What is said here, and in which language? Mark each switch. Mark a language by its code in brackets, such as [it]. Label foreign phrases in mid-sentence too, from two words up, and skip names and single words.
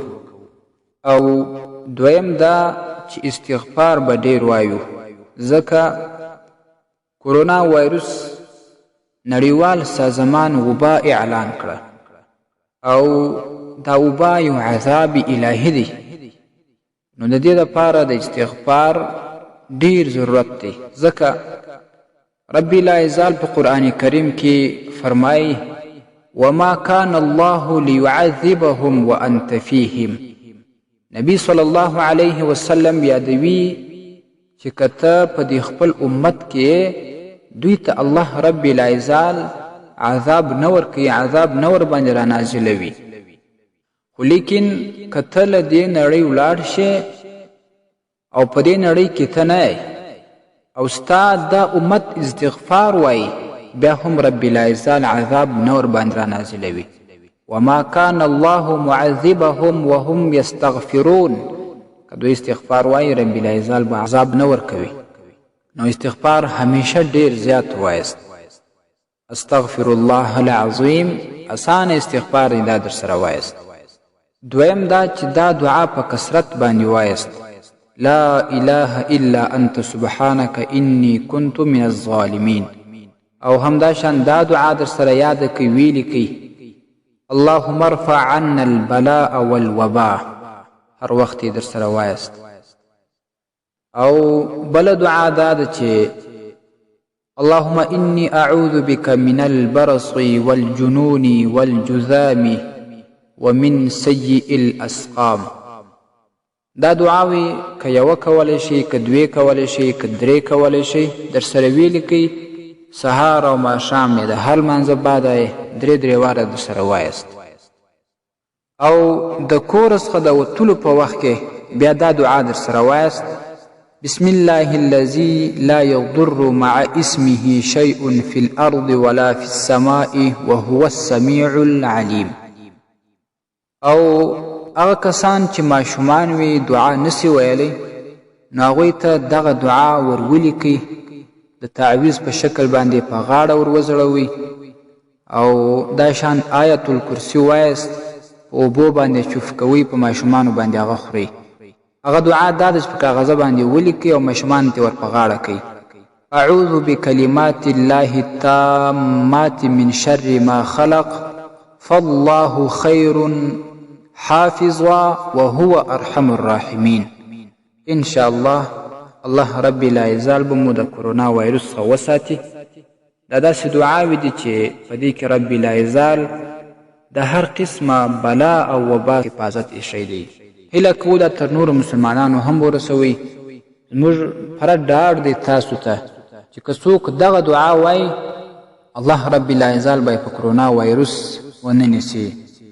[ps] او دویم دا چې استغفار به ډیر وایو، ځکه کورونا وایروس نړیوال سازمان وبا اعلان کړه او دا وبا یو عذاب الهي دی. نو د دې لپاره د استغفار ډیر ضرورت دی، ځکه رب العزال په قرآن کریم کې فرمایي [ar] وما كان الله ليعذبهم وانت فيهم. [ps] نبی [ar] صلی الله علیه وسلم [ps] یادوي چې کته په دې خپل امت کې دوی ته الله رب العزال عذاب نه ورکوي، عذاب نه ور باندې را نازلوي، خو لیکن کته له دې نړۍ ولاړ شي او په دې نړۍ کې ته نه او ستا دا امت استغفار وایي، بیا هم رب العزال عذاب نه ور باندې را نازلوي. [ar] وما كان الله معذبهم وهم يستغفرون. [ps] که دوی استغفار وایي رب العزال به عذاب نه ورکوي. نو استغفار همیشه ډیر زیات وایست. [ar] استغفر الله العظیم، [ps] اسان استغفار دا در سره وایست. دویم دا چې دا دعا په کثرت باندې وایست، [ar] لا اله الا انت سبحانك انی كنت من الظالمین. [ps] او همدا شان دا دعا در سره یاد کوي، ویلی کوي [ar] اللهم ارفع عنا البلاء والوباء، [ps] هر وخت در سره وایست. او بل دعا دا ده چې [ar] اللهم انی اعوذ بك من البرص والجنون والجذام ومن سیئ الاسقام. [ps] دا دعاوی که یوه کولی شي، که دوی کولی شي، که درې کولی شي، در سره ویلی کوي. سهار او ماښام د هر لمانځه بعد درې واره در سره وایست. او د کور څخه د وتلو په وخت کې بیا دا دعا در سره وایست، [ar] بسم الله الذي لا يضر مع اسمه شيء في الأرض ولا في السماء وهو السميع العليم. [ps] او هغه کسان چې ماشومان وي دعا نسی ویلی نو هغوی ته دغه دعا ور ولیکئ، د تعویض په شکل باندې په غاړه ور وځړوئ او دا شان آیت الکرسي وایست، په اوبو باندې چوف کوئ، په ماشومانو باندې هغه خورئ. هغه دعا دا ده چې په کاغذه باندې ولیکئ او ماشومانو ته ور په غاړه کوئ. [ar] اعوذ بکلمات الله التامات من شر ما خلق فالله خیر حافظا وهو ارحم الراحمین. ان شاء الله [ps] الله رب العزال به مو د کرونا وایرس څخه وساتي. دا داسې دعاوې دي چې په دې کې رب العزال د هر قسمه بلا او وبا حفاظت ایښی دی. هیله کوو دا تر نورو مسلمانانو هم ورسوئ. زموږ پوره ډاډ دی تاسو ته چې که څوک دغه دعا وایي الله رب العزال به یې په کرونا وایرس ونه نیسي.